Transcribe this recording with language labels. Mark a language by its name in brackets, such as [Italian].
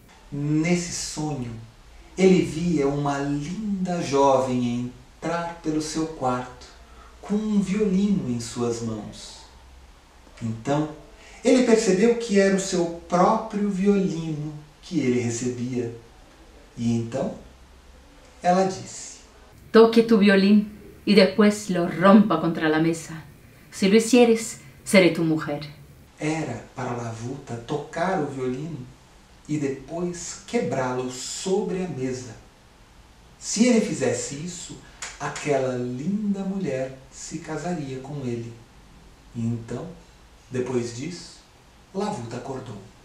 [Portuguese] Nesse sonho, ele via uma linda jovem entrar pelo seu quarto com um violino em suas mãos. Então, ele percebeu que era o seu próprio violino que ele recebia. E então, ela disse: [Spanish] Toque tu violín y después lo rompa contra la mesa. Si lo hicieres, seré tu mujer. [Portuguese] Era para Lavuta tocar o violino e depois quebrá-lo sobre a mesa. Se ele fizesse isso, aquela linda mulher se casaria com ele. E então, depois disso, Lavuta acordou.